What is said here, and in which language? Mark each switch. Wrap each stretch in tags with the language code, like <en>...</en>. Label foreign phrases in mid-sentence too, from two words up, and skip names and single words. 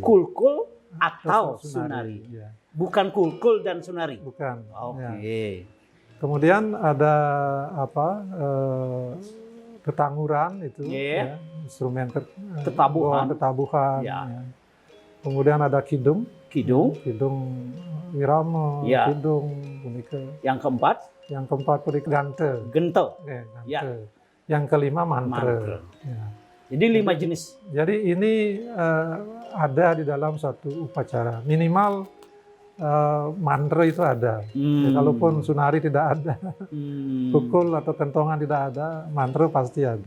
<id>Kulkul atau sunari. Ya. Bukan kulkul dan sunari. Bukan. Oke. Ya. Kemudian ada ketanguran itu, ya, instrumen tetabuhan. Ya. Ya. Kemudian ada kidung wirama,</id> <ban>kidung punika.</ban> <id>Yang keempat</id> <ban>punika gante.</ban> <id>Gente. Ya. Yang kelima mantra. Ya. Jadi 5 jenis. Jadi ini ada di dalam satu upacara. Minimal mantra itu ada. Ya, kalaupun sunari tidak ada, pukul atau kentongan tidak ada, mantra pasti ada.</id>